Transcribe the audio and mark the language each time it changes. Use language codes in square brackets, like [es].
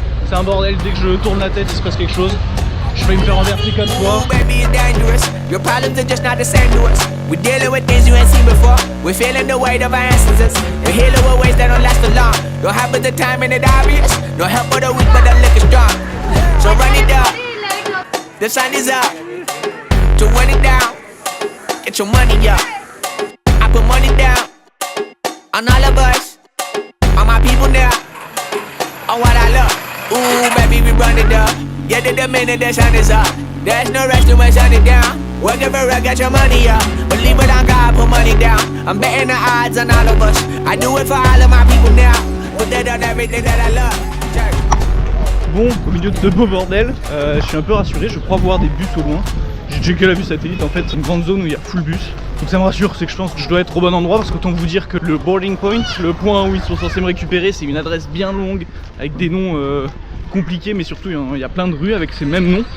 [fr] C'est un bordel, dès que je tourne la tête il se passe quelque chose. Je vais me faire renverser 4 fois. [en] Baby, it's dangerous. Your problems are just not the same to us. We're dealing with things you ain't seen before. We're feeling the weight of our ancestors. We're healing with ways that don't last too long. Don't have the time and it obvious. No help for the weak, but the liquor strong. So run it up. The sun is up. To run it down. Get your money up. I put money down on all of us. On my people now. On what I love. Ooh, baby, we run it up. Get it the minute the sun is up. There's no rush to shut it down. Working for it, get your money up. Believe it on God, put money down. I'm betting the odds on all of us. I do it for all of my people now. Put that on everything that I love. [fr] Bon, au milieu de ce beau bordel, je suis un peu rassuré, je crois voir des bus au loin. J'ai checké la vue satellite, en fait c'est une grande zone où il y a full bus. Donc ça me rassure, c'est que je pense que je dois être au bon endroit parce qu'autant vous dire que le boarding point, le point où ils sont censés me récupérer, c'est une adresse bien longue avec des noms compliqués, mais surtout il y a plein de rues avec ces mêmes noms.